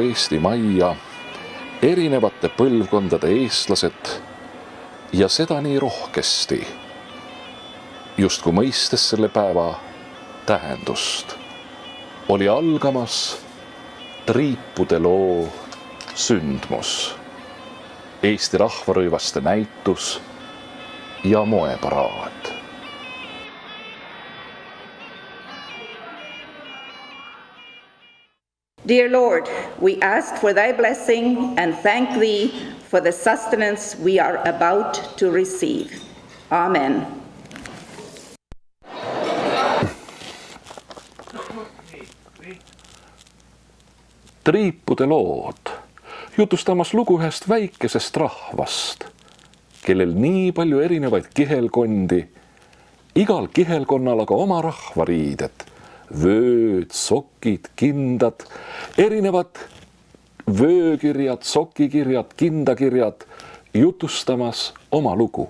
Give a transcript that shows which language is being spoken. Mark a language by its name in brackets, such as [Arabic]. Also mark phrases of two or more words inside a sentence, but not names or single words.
[Estonian] Eesti majja erinevate põlvkondade eestlased ja seda nii rohkesti, justkui mõistes selle päeva tähendust, oli algamas triipude loo sündmus, Eesti rahvarõivaste näitus ja moeparaad. [English] Dear Lord, we ask for thy blessing and thank thee for the sustenance we are about to receive. Amen. [Estonian] Triipude lood jutustamas lugu ühest väikesest rahvast, kellel nii palju erinevaid kihelkondi, igal kihelkonnal aga oma rahvariided, vööd, sokid, kindad, erinevad vöökirjad, sokikirjad, kindakirjad, jutustamas oma lugu.